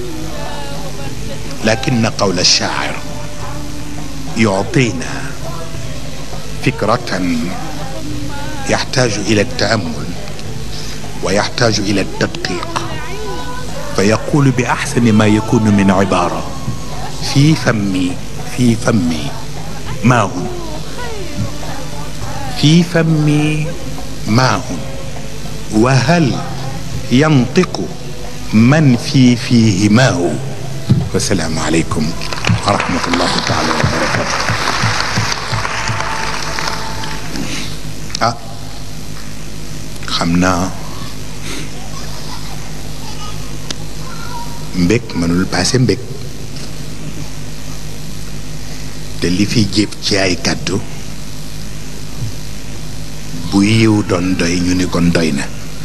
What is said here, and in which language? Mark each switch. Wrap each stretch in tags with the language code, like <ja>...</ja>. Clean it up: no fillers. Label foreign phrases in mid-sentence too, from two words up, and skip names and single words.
<ar>لكن قول الشاعر يعطينا فكرة يحتاج إلى التأمل ويحتاج إلى التدقيق، فيقول بأحسن ما يكون من عبارة: في فمي ماء، في فمي ماء، وهل ينطق من فيه ماء. والسلام عليكم ورحمة الله تعالى وبركاته.</ar> <wo>xam naa mbég mënul paase mbég, te li fi jéb ci ay kàddu bu yiw doon doy ñu ni kon doy na.</wo>